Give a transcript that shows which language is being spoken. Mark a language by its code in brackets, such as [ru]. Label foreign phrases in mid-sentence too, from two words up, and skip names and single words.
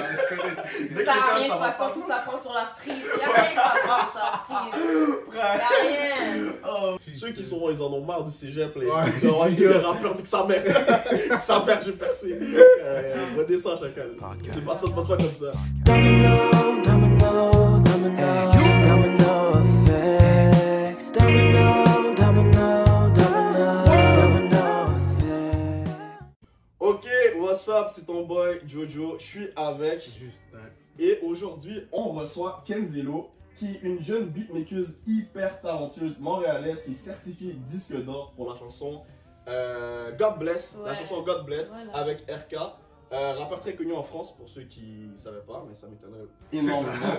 [fr] Ça sert à rien, de toute façon, tout s'apprend sur la street. Y'a rien qui s'apprend sur la street. Y'a rien. Oh. Ceux qui sont, ils en ont marre du cégep, les rappeurs, que sa mère, j'ai percé. Redescends chacun. C'est pas ça, passe pas comme ça. [en] Domino, domino, domino, domino effect. Domino, domino, domino, domino effect. Ok, what's up, [fr] c'est ton boy Jojo. Je suis avec Justin. Et aujourd'hui, on reçoit Kenzelo, qui est une jeune beatmakeuse hyper talentueuse montréalaise qui est certifiée disque d'or pour la chanson God Bless, la chanson God Bless avec RK. Rappeur très connu en France pour ceux qui ne savaient pas, mais ça m'étonnerait énormément.